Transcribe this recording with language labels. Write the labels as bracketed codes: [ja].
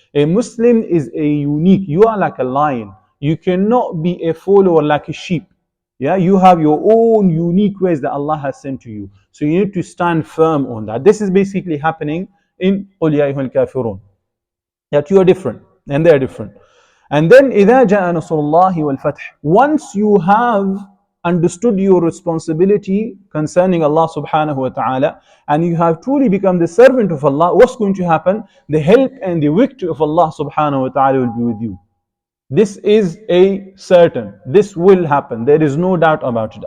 [en] A Muslim is a unique, you are like a lion. You cannot be a follower like a sheep. Yeah, you have your own unique ways that Allah has sent to you. So you need to stand firm on that. This is basically happening in [ar] قُلْ يَا أَيُّهَا الْكَافِرُونَ. [en] That you are different and they are different. And then [ar] إِذَا جَاءَ نَصْرُ اللَّهِ وَالْفَتْحِ. [en] Once you have understood your responsibility concerning Allah subhanahu wa ta'ala, and you have truly become the servant of Allah, what's going to happen? The help and the victory of Allah subhanahu wa ta'ala will be with you. This is a certain. This will happen. There is no doubt about it.